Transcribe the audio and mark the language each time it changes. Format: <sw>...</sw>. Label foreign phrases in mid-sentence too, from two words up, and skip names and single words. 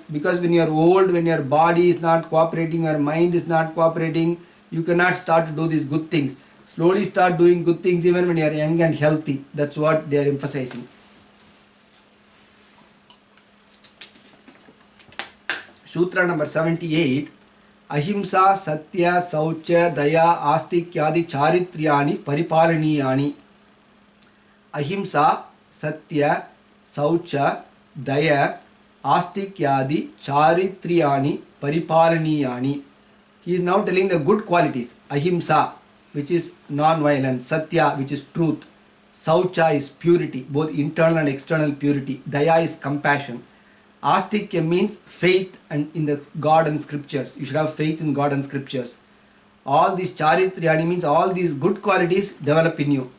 <en>Because when you are old, when your body is not cooperating, your mind is not cooperating, you cannot start to do these good things. Slowly start doing good things even when you are young and healthy. That's what they are emphasizing. Sutra number 78.</en> <sa>Ahimsa, Satya, Saucha, Daya, Astikyadi, Charitriyani, Paripalaniyani. Ahimsa, Satya, Saucha, Daya, Astikyadi, Charitriyani, Paripalaniyani.</sa> <en>He is now telling the good qualities. Ahimsa, which is non-violence. Satya, which is truth. Saucha is purity, both internal and external purity. Daya is compassion. Astikya means faith and in the God and scriptures. You should have faith in God and scriptures. All these charitriyani means all these good qualities develop in you.</en>